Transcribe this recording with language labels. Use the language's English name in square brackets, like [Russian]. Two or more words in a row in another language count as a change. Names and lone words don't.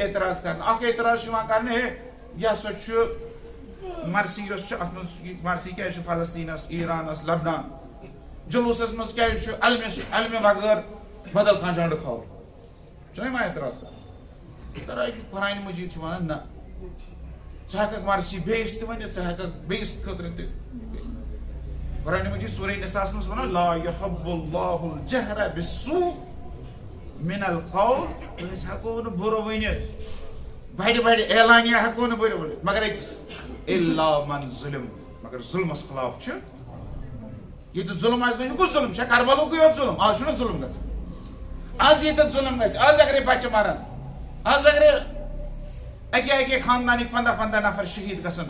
[Kashmiri] اعتراض کرنہٕ اکھ اعتراض چھُ یِوان کرنہٕ ہے یہِ ہسا چھُ مرثی یۄس چھِ اتھ منٛز مرثی کیازِ چھُ فلسطیٖنس ایرانس لبنان جلوٗسس منٛز کیازِ چھُ علمہِ بغٲر بدل کانٛہہ جنڈٕ کھالُن چھُنہ یِوان اعتراض کرنہٕ قرآنِ مجیٖد چھُ ونان نہ ژٕ ہٮ۪ککھ مرثی بیٚیِس تہِ ؤنِتھ ژٕ ہٮ۪ککھ بیٚیِس خٲطرٕ تہِ قرآنِ مجیٖد سورہ نِساہس منٛز ونان [Arabic] لا یحب اللہ الجہر بالسوء من القول [Kashmiri] أسۍ ہٮ۪کو نہٕ بُرٕ ؤنِتھ بڑِ بڑِ اعلانیہ ہٮ۪کو نہٕ بُرٕ ؤنِتھ مگر أکِس [Arabic] الا من ظلم [Kashmiri] مگر ظلمس خلاف چھُ ییٚتہِ ظلم آسہِ گژھِ یہِ کُس ظلم چھا کربلُکُے یوت ظلم آز چھُنہ ظلم گژھان آز ییٚتٮ۪تھ ظلم گژھِ آز اگرے بچہِ مرن آز اگرے اکے خاندانٕکۍ 15 نفر شہیٖد گژھن